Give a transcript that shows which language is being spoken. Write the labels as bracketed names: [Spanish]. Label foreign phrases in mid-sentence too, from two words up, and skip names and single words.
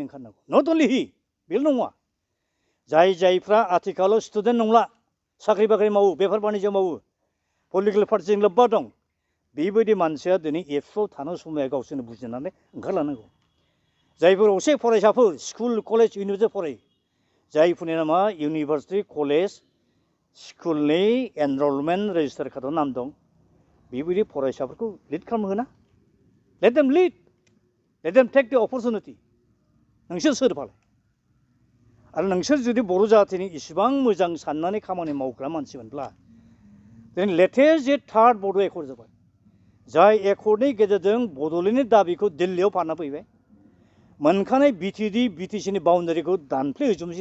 [Bodo] ओंखारनांगौ [English] not only [Bodo] हि बेल' नङा जायफ्रा आथिखालाव स्टुडेन्ट नंला साख्रि बाख्रि मावो बेफार बानिज्य मावो पलिटिकेल पार्टिजों लोब्बा दं बेबायदि मानसिया दिनै एबसुआव थानो समाया गावसोरनो बुजिनानै ओंखारलांनांगौ जायफोर असे फरायसाफोर स्कुल कलेज इउनिभारसिटि फरायो जायफोरनि नामा इउनिभारसिटि कलेज स्कुलनि [English] enrolment register cardav [Bodo] नाम दं बेबायदि फरायसाफोरखौ लिड खालामहोना [English] let them lead let them take the opportunity [Bodo] नोंसोर सोर फालाय आरो नोंसोर जुदि बर' जातिनि इसिबां मोजां साननानै खामानि मावग्रा मानसिमोनब्ला दिनै लेटेस्ट जे थार्ड बड' एकर्ड जाबाय जाय एकर्डनि गेजेरजों बड'लेण्डनि दाबिखौ दिल्लीयाव फानना फैबाय मोनखानाय बिटिसिनि बाउन्डारिखौ दानफ्लेहैजोबनोसै